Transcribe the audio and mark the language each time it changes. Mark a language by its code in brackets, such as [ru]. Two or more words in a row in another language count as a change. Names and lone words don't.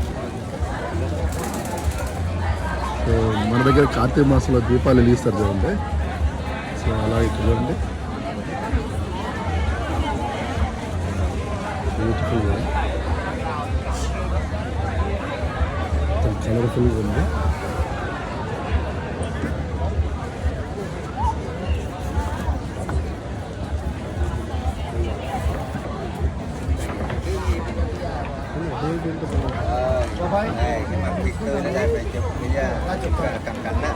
[te] సో మన దగ్గర కార్తీక మాసంలో దీపాలు వెలిగిస్తారు చూడండి. సో అలా ఇక్కడ చూడండి [en] beautifulga colourfulga [te] ఉంది. [vi] Đây, cái mặt Victor nó ra phải chụp bây giờ chụp cận cảnh đó.